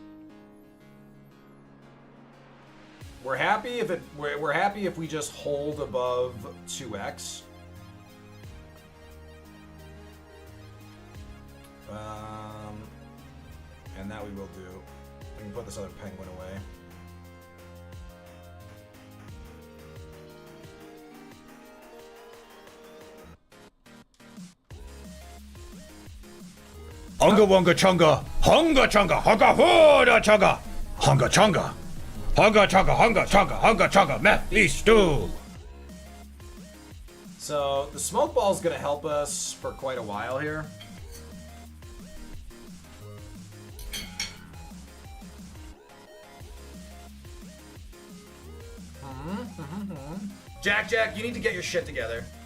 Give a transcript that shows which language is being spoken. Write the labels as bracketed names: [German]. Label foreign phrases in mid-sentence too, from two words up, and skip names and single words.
[English] We're happy if we're happy if we just hold above 2x. And that we will do. We can put this other penguin away. Hunga wunga chunga, hunga chunga, hunga hooda chunga, hunga chunga, hunga chunga, hunga chunga, hunga chunga, me stew. So the smoke ball is gonna help us for quite a while here. Jack, you need to get your shit together.